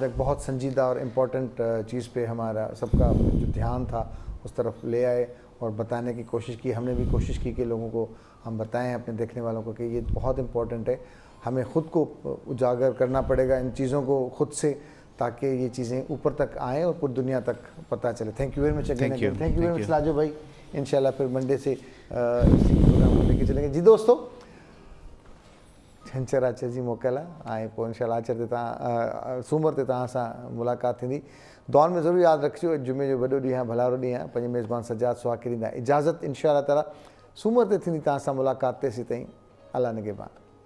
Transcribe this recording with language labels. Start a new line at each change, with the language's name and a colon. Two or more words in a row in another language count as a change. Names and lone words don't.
Urdu: آپ نے ایک بہت سنجیدہ اور امپورٹنٹ چیز پہ ہمارا سب کا جو دھیان تھا اس طرف لے آئے اور بتانے کی کوشش کی. ہم نے بھی کوشش کی کہ لوگوں کو ہم بتائیں, اپنے دیکھنے والوں کو, کہ یہ بہت امپورٹنٹ ہے. ہمیں خود کو اجاگر کرنا پڑے گا ان چیزوں کو خود سے, تاکہ یہ چیزیں اوپر تک آئیں اور پوری دنیا تک پتہ چلے.
English: thank you very much again. thank you very much لاجو بھائی.
Urdu: انشاءاللہ پھر منڈے سے اسی پروگرام کو لے کے چلیں گے.
Sindhi: جی دوستو, چھنچر آچر جی موکل آئے پوइ انشاءاللہ آچر ते तव्हां सूमर ते तव्हां सां मुलाक़ात थींदी. दुआउनि में ज़रूरु यादि रखिजो, जुमे जो वॾो ॾींहुं आहे, भलारो ॾींहुं आहे. पंहिंजे मेज़बान सजाद सुहाग ॾींदा इजाज़त. इंशाअल्लाह ताला सूमर ते थींदी तव्हां सां मुलाक़ात. तेसीं ताईं अल्लाह निगहबान.